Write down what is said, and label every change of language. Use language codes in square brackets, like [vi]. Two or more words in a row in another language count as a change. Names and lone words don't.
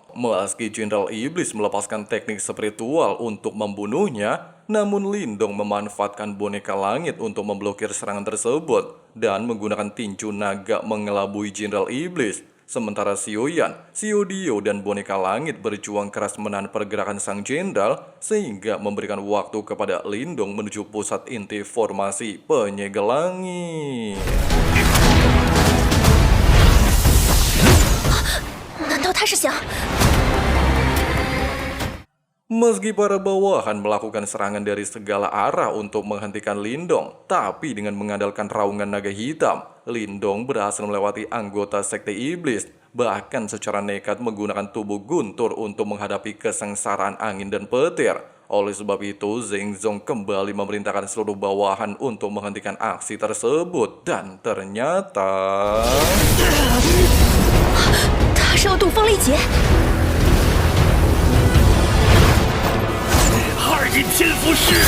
[id] Meski Jenderal Iblis melepaskan teknik spiritual untuk membunuhnya, namun Lindong memanfaatkan boneka langit untuk memblokir serangan tersebut dan menggunakan tinju naga mengelabui Jenderal Iblis. Sementara Xiao Yan, Xiao Dio, dan boneka langit berjuang keras menahan pergerakan sang jenderal sehingga memberikan waktu kepada Lindong menuju pusat inti formasi penyegel langit. [zh] 难道他是想？ [id] Meski para bawahan melakukan serangan dari segala arah untuk menghentikan Lindong, tapi dengan mengandalkan raungan naga hitam, Lindong berhasil melewati anggota sekte iblis, bahkan secara nekat menggunakan tubuh guntur untuk menghadapi kesengsaraan angin dan petir. Oleh sebab itu, Zheng Zong kembali memerintahkan seluruh bawahan untuk menghentikan aksi tersebut, dan ternyata... [zh] 他是要渡风力劫。二阴天符式，